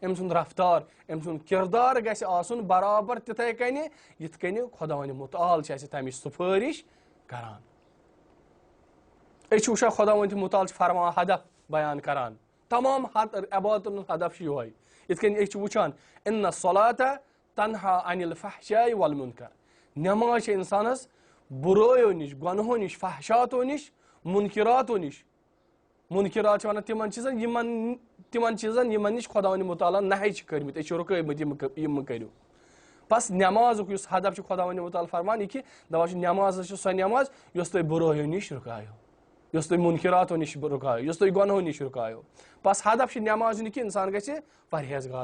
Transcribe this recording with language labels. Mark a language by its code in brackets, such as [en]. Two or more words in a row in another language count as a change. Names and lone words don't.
[ks] أمۍ سُنٛد رفتار، أمۍ سُنٛد کردار گژھِ آسُن برابر تِتھے کٔنہِ یِتھ کٔنہِ خداوند متعال چھِ اسہِ تمِچ سُفٲرِش کران. أسۍ چھِ وٕچھان خداوند متعال چھِ فرمان ہدف بیان کران. تمام عبادتن ہُنٛد ہدف چھُ یِہوے. یِتھ کٔنۍ أسۍ چھِ وٕچھان [ar] اِنَّ الصَّلَاةَ تَنہا عَنِ الْفَحْشَاءِ وَالْمُنکَر. [ks] نٮ۪ماز چھِ انسانس بُرٲیو نِش، گۄنہو نِش، فحشاتو نِش، مُنکِراتو نِش. مُنکِرات چھِ ونان تِمن چیٖزن یِمن نِش خداوند متعالٰی نہے چھِ کٔرمٕتۍ، أسۍ چھِ رُکٲومٕتۍ یِم مہٕ کٔرِو. بس نمازُک یُس ہدف چھُ خۄداوندِ مُتعال فرمان یہِ کہِ دَپان چھُ نٮ۪ماز چھِ سۄ نٮ۪ماز یۄس تۄہہِ بُرٲیو نِش رُکایو یۄس تۄہہِ مُنکِراتو نِش رُکایو یۄس تۄہہِ گۄنہو نِش رُکایو بس ہدف چھُ نٮ۪ماز یہِ کہِ اِنسان گژھِ پرہیزگار